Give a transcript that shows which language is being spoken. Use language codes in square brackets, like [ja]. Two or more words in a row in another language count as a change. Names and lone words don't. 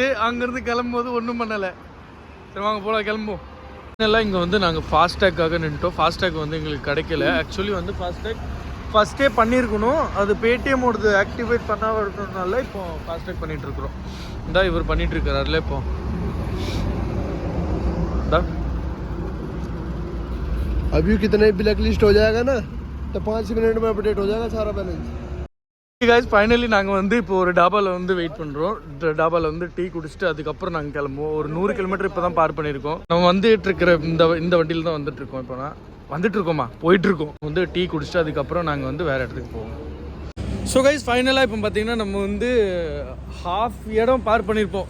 [ta] அங்கிருந்து கிளம்பும்போது ஒன்றும் பண்ணலை. சரி வாங்க போலாம், கிளம்புவோம். எல்லாம் இங்கே நாங்கள் ஃபாஸ்டேக்காக நின்ட்டோம். ஃபாஸ்டேக் எங்களுக்கு கிடைக்கல. ஆக்சுவலி ஃபாஸ்டேக் ஃபஸ்ட்டே பண்ணியிருக்கணும். அது பேடிஎம்மோடது ஆக்டிவேட் பண்ண வரதுனால இப்போ ஃபாஸ்டேக் பண்ணிட்டு இருக்கிறோம். இந்தா இவர் பண்ணிட்டு இருக்கிறாருல இப்போ. [hi] अभी कितने [en] black list [hi] हो जाएगा ना, तो 5 मिनट में अपडेट हो जाएगा सारा बैलेंस. [en] guys, finally [ta] நாங்கள் இப்போ ஒரு டாபாவில் வெயிட் பண்ணுறோம். டாபாவில் டீ குடிச்சிட்டு அதுக்கப்புறம் நாங்கள் கிளம்புவோம். ஒரு 100 கிலோமீட்டர் இப்போ தான் பார் பண்ணியிருக்கோம். நம்ம இருக்கிற இந்த வண்டியில் தான் வந்துட்டுருக்கோம். இப்போ நான் போயிட்டுருக்கோம். டீ குடிச்சிட்டு அதுக்கப்புறம் நாங்கள் வேறு இடத்துக்கு போவோம். [en] so guys, [ta] ஃபைனலாக இப்போ பார்த்தீங்கன்னா நம்ம ஹாஃப் இடம் பார் பண்ணியிருப்போம்.